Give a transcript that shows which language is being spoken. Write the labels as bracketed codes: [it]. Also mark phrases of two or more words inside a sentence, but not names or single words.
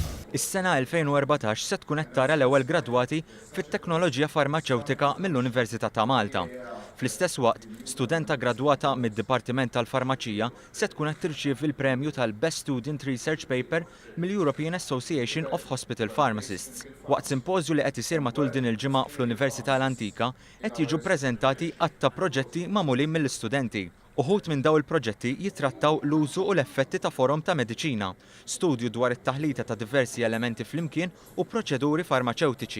[mt] Is-sena 2014 se tkun qed tara l-ewwel gradwati fit-teknoloġija farmaceutika mill-Università ta' Malta. Fl-istess waqt, studenta gradwata mid-Dipartiment tal-Farmaċija se tkun qed tirċievi l-premju tal-Best Student Research Paper mill-European Association of Hospital Pharmacists. Waqt simpożju li qed isir matul din il-ġimgħa fl-Università l-Antika qed jiġu ppreżentati għatta proġetti magħmulin mill-istudenti. Uħud minn daw il-proġetti jitrattaw l-użu u l-effetti ta' forom ta' mediċina, studju dwar it-taħlita ta' diversi elementi flimkien u proċeduri farmaceutiċi.